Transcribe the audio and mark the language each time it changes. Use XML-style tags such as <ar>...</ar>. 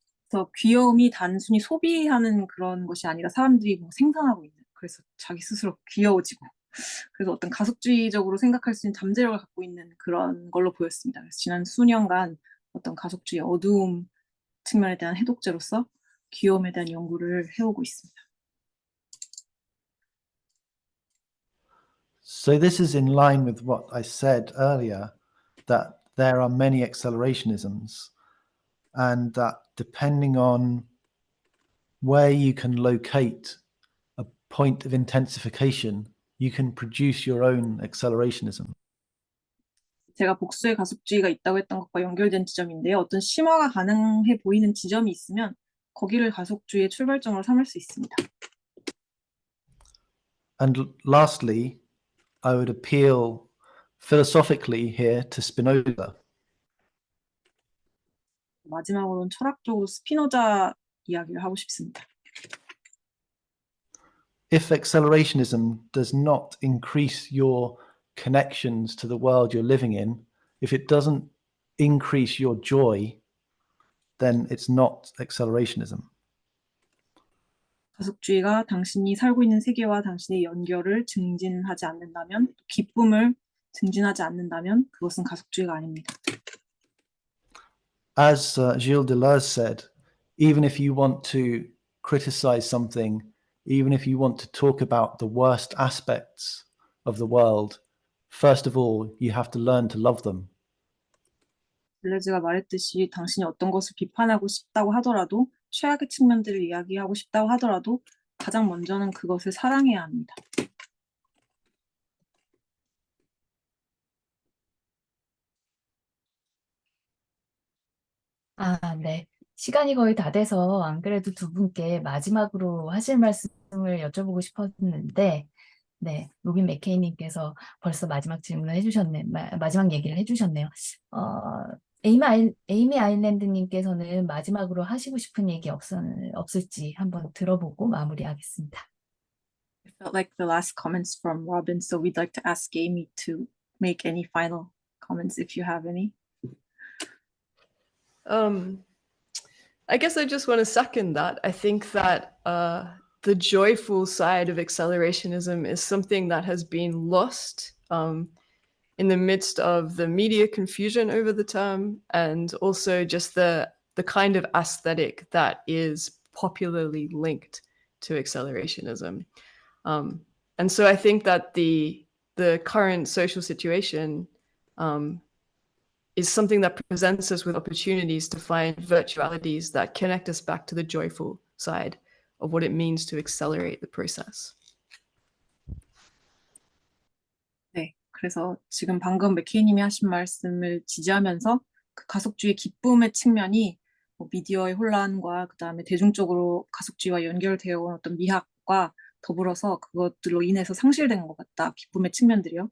<ko>그래서 귀여움이 단순히 소비하는 그런 것이 아니라 사람들이 뭐 생산하고 있는, 그래서 자기 스스로 귀여워지고, 그래서 어떤 가속주의적으로 생각할 수 있는 잠재력을 갖고 있는 그런 걸로 보였습니다. 그래서 지난 수년간 어떤 가속주의 어두움, 측면에 대한 해독제로서 귀여움에 대한 연구를 해오고 있습니다.</ko> <en>So this is in line with what I said earlier, that there are many accelerationisms, and that depending on where you can locate a point of intensification, you can produce your own accelerationism.</en> <ko>제가 복수의 가속주의가 있다고 했던 것과 연결된 지점인데요. 어떤 심화가 가능해 보이는 지점이 있으면 거기를 가속주의의 출발점으로 삼을 수 있습니다.</ko> <en>And lastly, I would appeal philosophically here to Spinoza.</en> <ko>마지막으로는 철학적으로 스피노자 이야기를 하고 싶습니다.</ko> <en>If accelerationism does not increase your connections to the world you're living in, if it doesn't increase your joy, then it's not accelerationism.</en> <ko>가속주의가 당신이 살고 있는 세계와 당신의 연결을 증진하지 않는다면, 기쁨을 증진하지 않는다면 그것은 가속주의가 아닙니다.</ko> <en>As Gilles Deleuze said, even if you want to criticize something, even if you want to talk about the worst aspects of the world, first of all, you have to learn to love them.</en> <ko>델레즈가 말했듯이 당신이 어떤 것을 비판하고 싶다고 하더라도, 최악의 측면들을 이야기하고 싶다고 하더라도 가장 먼저는 그것을 사랑해야 합니다. 네. 시간이 거의 다 돼서 안 그래도 두 분께 마지막으로 하실 말씀을 여쭤보고 싶었는데, 네, 로빈 맥케이님께서 벌써 마지막 질문을 해주셨네, 마지막 얘기를 해주셨네요. 에이미 아일랜드님께서는 마지막으로 하시고 싶은 얘기 없을지 한번 들어보고 마무리하겠습니다.</ko> <en>I felt like the last comments from Robin, so we'd like to ask Amy to make any final comments if you have any. I guess I just want to second that. I think that the joyful side of accelerationism is something that has been lost in the midst of the media confusion over the term, and also just the kind of aesthetic that is popularly linked to accelerationism. And so I think that the current social situation is something that presents us with opportunities to find virtualities that connect us back to the joyful side of what it means to accelerate the process.</en> <ko>네, 그래서 지금 방금 맥케이님이 하신 말씀을 지지하면서 그 가속주의 기쁨의 측면이 미디어의 혼란과 그 다음에 대중적으로 가속주의와 연결되어 온 어떤 미학과 더불어서 그것들로 인해서 상실된 것 같다. 기쁨의 측면들이요.</ko>